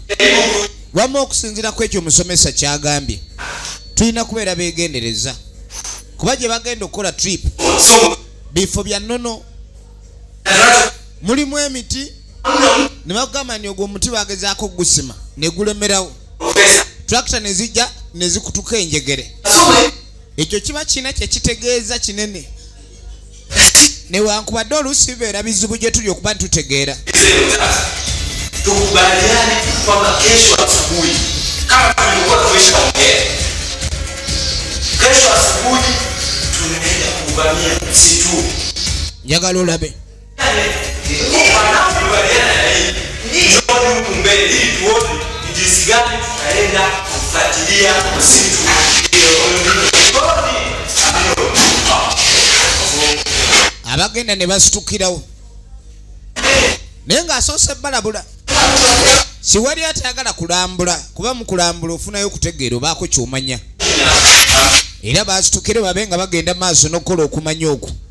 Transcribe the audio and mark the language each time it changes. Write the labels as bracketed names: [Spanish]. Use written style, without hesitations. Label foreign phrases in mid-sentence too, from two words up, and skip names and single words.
[Ganda] Wamu okusinziira ku ekyo omusomesa kyagambye tulina kubeera beegendereza kuba gye bagenda okukola trip bifo bya nnono mulimu emiti ne bagamba ni ogwo omuti bagezaako ogusima ne gulemerawo tractor ne zijja ne zikutuka enjegere. Ekyo kiba kina kye kitegeeza kinene newankubadde oluusi bibeera bizibu gye tuli okuba ntitutegeera. [Swahili] Tukubaliane kwamba kesho asubuhi kama tulikuwa tumeshaongea, kesho asubuhi tunaenda kuvamia msitu. [Ganda] Njagala olabe. [Swahili] Ndio mbele ili tuone jinsi gani tutaenda kufuatilia msitu. [Ganda] Abagenda ne basitukirawo naye ng'asoose balabula. Siwali atayagala kulambula kuba mu kulambula ofunayo okutegeera obaako ky'omanya. Era basitukire babe nga bagenda maaso n'okukola okumanya okwo.